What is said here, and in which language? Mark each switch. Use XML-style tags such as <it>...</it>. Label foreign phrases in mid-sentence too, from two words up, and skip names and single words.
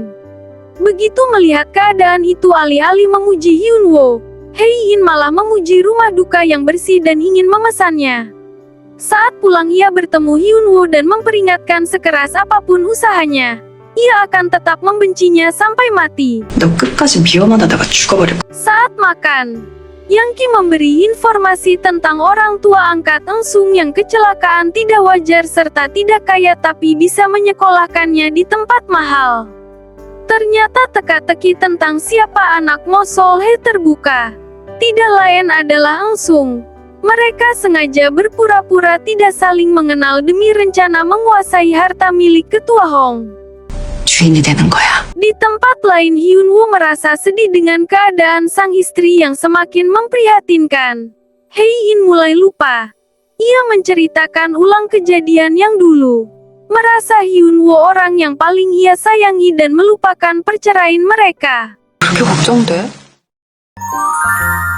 <id>Begitu melihat keadaan itu, alih-alih memuji Hyunwoo, Heiin malah memuji rumah duka yang bersih dan ingin memesannya. Saat pulang ia bertemu Hyunwoo dan memperingatkan sekeras apapun usahanya, ia akan tetap membencinya sampai mati.</id> <ko>너 끝까지 미워만 하다가 죽어버릴 거야.</ko> <id>Saat makan, Yang Ki memberi informasi tentang orang tua angkat Eng Sung yang kecelakaan tidak wajar serta tidak kaya tapi bisa menyekolahkannya di tempat mahal. Ternyata teka-teki tentang siapa anak Mo Solhe terbuka. Tidak lain adalah Eng Sung. Mereka sengaja berpura-pura tidak saling mengenal demi rencana menguasai harta milik ketua Hong.</id> <ko>주인이 되는 거야.</ko> <id>Di tempat lain, Hyunwoo merasa sedih dengan keadaan sang istri yang semakin memprihatinkan. Heiin mulai lupa. Ia menceritakan ulang kejadian yang dulu. Merasa Hyunwoo orang yang paling ia sayangi dan melupakan perceraian mereka.</id> <ko>그렇게 걱정돼?</ko>